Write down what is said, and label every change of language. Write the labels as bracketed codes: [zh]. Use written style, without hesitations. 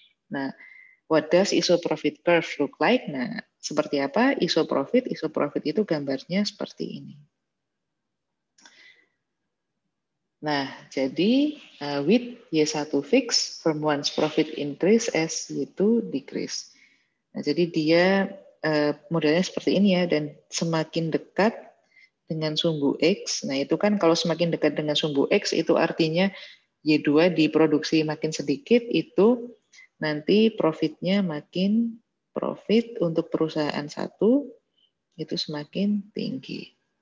[en] Nah, what does ISO profit curve look like? [id] Nah, seperti apa ISO profit? ISO profit itu gambarnya seperti ini. [en] Nah, jadi with Y1 fix, firm 1's profit increase as Y2 decrease. [id] Nah, jadi dia modelnya seperti ini ya, dan semakin dekat dengan sumbu X, nah itu kan kalau semakin dekat dengan sumbu X, itu artinya Y2 diproduksi makin sedikit, itu nanti profitnya makin profit untuk perusahaan satu, itu semakin tinggi.